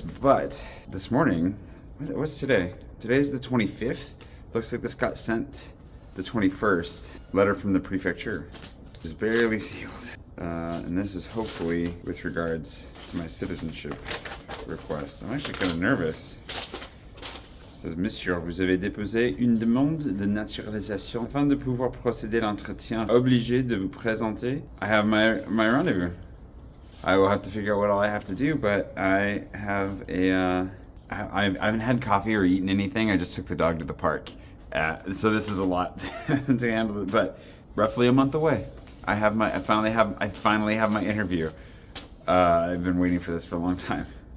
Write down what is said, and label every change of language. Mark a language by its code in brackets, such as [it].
[en] But this morning, what's today? Today's the 25th. Looks like this got sent the 21st. Letter from the prefecture. Just barely sealed. And this is hopefully with regards to my citizenship request. I'm actually kind of nervous. [fr] It says, Monsieur, vous avez déposé une demande de naturalisation afin de pouvoir procéder à l'entretien. Obligé de vous présenter. [en] I have my rendezvous. I will have to figure out what all I have to do, but I have I haven't had coffee or eaten anything. I just took the dog to the park. So this is a lot to handle, but roughly a month away. I finally have my interview. I've been waiting for this for a long time.